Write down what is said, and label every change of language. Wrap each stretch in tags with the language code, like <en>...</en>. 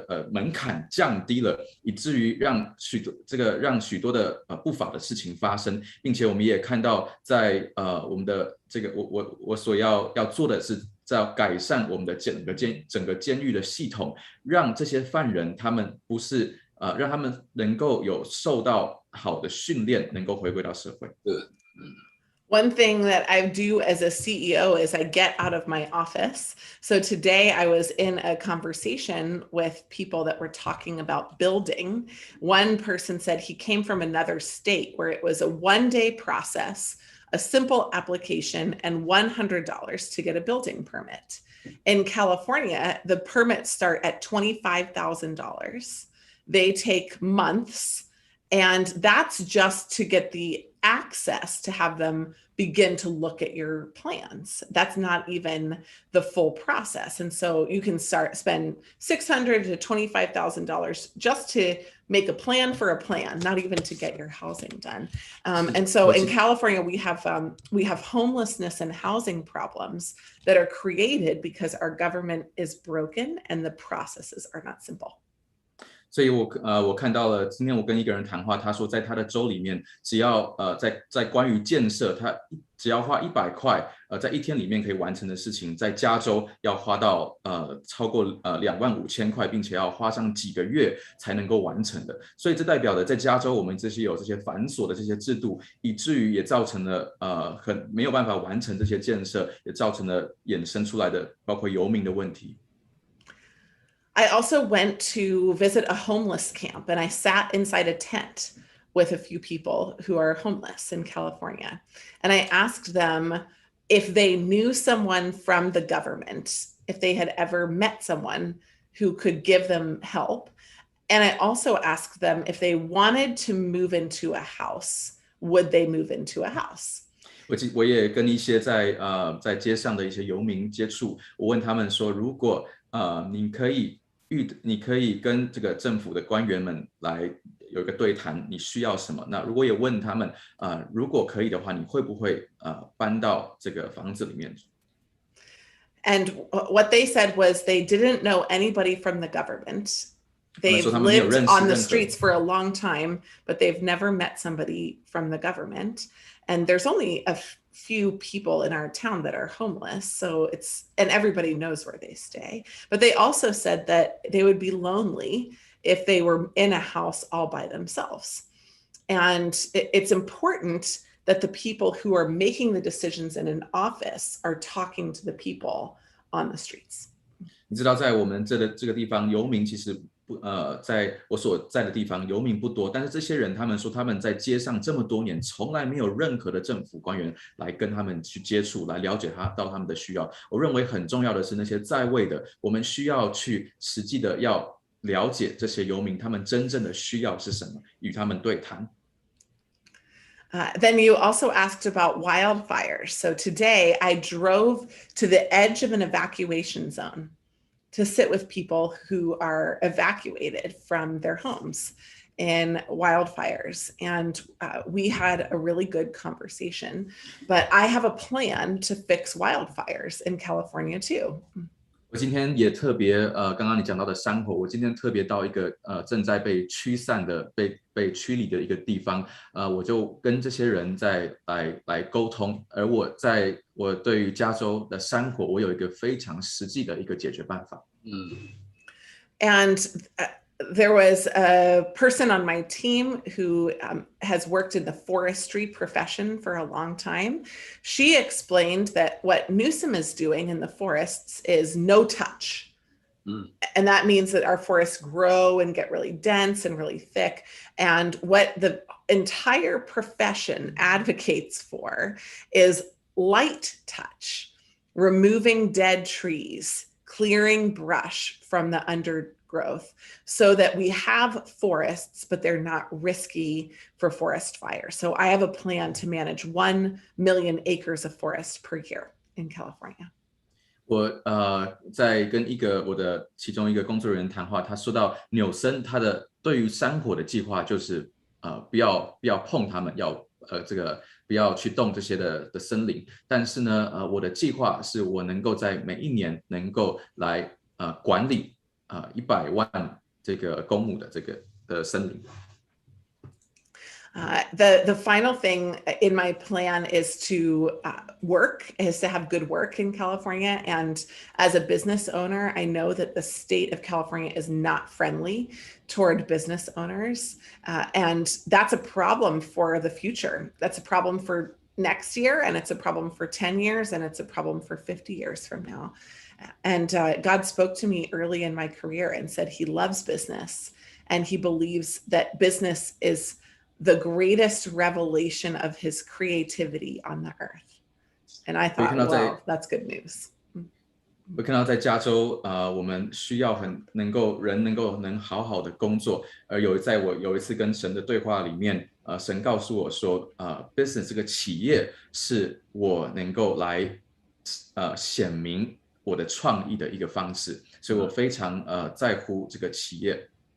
<zh>门槛降低了，以至于让许多的不法的事情发生，并且我们也看到在我们的这个我所要做的是在改善我们的整个监狱的系统，让这些犯人他们不是让他们能够有受到好的训练，能够回归到社会。</zh> <en>One thing that I do as a CEO is I get out of my office. So today I was in a conversation with people that were talking about building. One person said he came from another state where it was a one-day process, a simple application, and $100 to get a building permit. In California, the permits start at $25,000. They take months, and that's just to get the access to have them begin to look at your plans. That's not even the full process. And so you can spend $600 to $25,000 just to make a plan for a plan, not even to get your housing done. And so in California, we have homelessness and housing problems that are created because our government is broken and the processes are not simple.</en> <zh>所以我看到了，今天我跟一个人谈话，他说在他的州里面，只要在关于建设，他只要花100块，在一天里面可以完成的事情，在加州要花到超过25000块，并且要花上几个月才能够完成的。所以这代表的在加州，我们有这些繁琐的这些制度，以至于也造成了很没有办法完成这些建设，也造成了衍生出来的包括游民的问题。</zh> <en>I also went to visit a homeless camp, and I sat inside a tent with a few people who are homeless in California. And I asked them if they knew someone from the government, if they had ever met someone who could give them help. And I also asked them if they wanted to move into a house, would they move into a house?</en> <zh>我也跟一些在街上的一些游民接触，我问他们说，如果你可以你可以跟这个政府的官员们来有一个对谈，你需要什么？那如果也问他们，如果可以的话，你会不会搬到这个房子里面？And</zh> <en>what they said was they didn't know anybody from the government. They've lived on the streets for a long time, but they've never met somebody from the government. And there's only a few people in our town that are homeless. So and everybody knows where they stay. But they also said that they would be lonely if they were in a house all by themselves. And it's important that the people who are making the decisions in an office are talking to the people on the streets.</en> <zh>你知道，在我们这个地方，游民其实在我所在的地方，游民不多，但是这些人他们说他们在街上这么多年，从来没有任何的政府官员来跟他们去接触，来了解到他们的需要。我认为很重要的是那些在位的，我们需要去实际的要了解这些游民他们真正的需要是什么，与他们对谈。</zh> <en>Then you also asked about wildfires. So today I drove to the edge of an evacuation zone to sit with people who are evacuated from their homes in wildfires. And we had a really good conversation. But I have a plan to fix wildfires in California too.</en> <zh>我今天也特别刚刚你讲到的山火，我今天特别到一个正在被驱散的被驱离的一个地方，我就跟这些人来沟通，而我对于加州的山火，我有一个非常实际的一个解决办法。</zh> <en>And there was a person on my team who has worked in the forestry profession for a long time. She explained that what Newsom is doing in the forests is no touch. And that means that our forests grow and get really dense and really thick. And what the entire profession advocates for is light touch, removing dead trees, clearing brush from the undergrowth so that we have forests, but they're not risky for forest fire. So I have a plan to manage 1 million acres of forest per year in California.</en> <zh>我在跟我的其中一个工作人员谈话，他说到纽森他的对于山火的计划就是不要碰他们，这个不要去动这些的森林。但是呢，我的计划是我能够在每一年能够来管理100万这个公亩的这个的森林。</zh> <en>The final thing in my plan is to have good work in California. And as a business owner, I know that the state of California is not friendly toward business owners. And that's a problem for the future. That's a problem for next year, and it's a problem for 10 years, and it's a problem for 50 years from now. And God spoke to me early in my career and said he loves business, and he believes that business is the greatest revelation of his creativity on the earth. And I thought, wow, that's good news.</en> <zh>我看到在加州，我们需要能够好好的工作。而我有一次跟神的对话里面，神告诉我说，business 这个企业是我能够来显明我的创意的一个方式，所以我非常在乎这个企业。</zh>